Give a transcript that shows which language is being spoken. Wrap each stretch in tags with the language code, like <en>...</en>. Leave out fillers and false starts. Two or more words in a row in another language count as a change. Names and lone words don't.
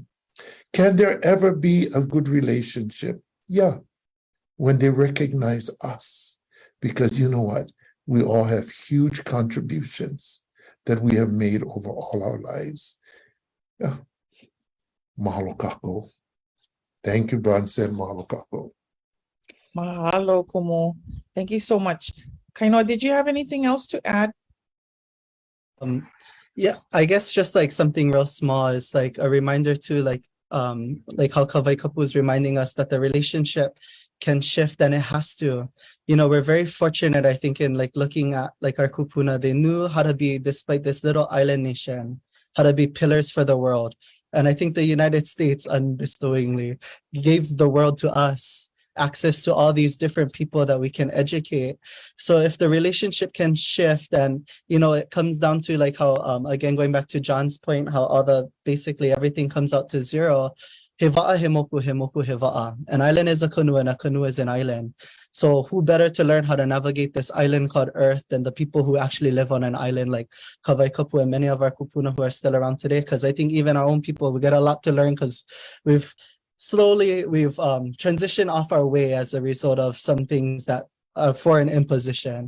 <en>Can there ever be a good relationship? Yeah, when they recognize us, because you know what? We all have huge contributions that we have made over all our lives.</en> <haw>Yeah. Mahalo kako.</haw> <en>Thank you, Bronson.</en> <haw>Mahalo kako.</haw> <en>Mahalo, Kumu. Thank you so much. Kainoa, did you have anything else to add? Yeah, I guess just like something real small is like a reminder to like how Kawai Kapu is reminding us that the relationship can shift, and it has to. You know, we're very fortunate, I think, in like looking at like our kupuna. They knew how to be, despite this little island nation, how to be pillars for the world. And I think the United States unbestowingly gave the world to us, access to all these different people that we can educate. So if the relationship can shift, and you know, it comes down to like how again, going back to John's point, how all the basically everything comes out to zero.</en> <haw>Heva'a he moku heva'a.</haw> <en>An island is a canoe and a canoe is an island. So who better to learn how to navigate this island called Earth than the people who actually live on an island like Kawai Kapu and many of our kupuna who are still around today? Because I think even our own people, we get a lot to learn, because we've transitioned off our way as a result of some things that are foreign imposition.</en>